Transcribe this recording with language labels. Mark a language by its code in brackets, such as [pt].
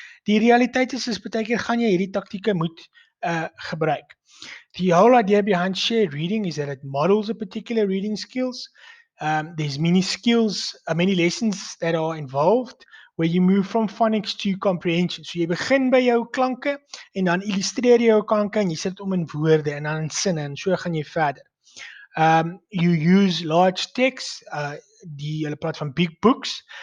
[af] Die realiteit is baie keer gaan jy hierdie taktieke moet gebruik. [en] The whole idea behind shared reading is that it models a particular reading skills. There's many skills, many lessons that are involved where you move from phonics to comprehension. [af] So jy begin by jou klanke en dan illustreer jy jou klanke en jy sit om in woorde en dan in sinne en so gaan jy verder. [en] You use large text, [af] hulle praat van [en] big books.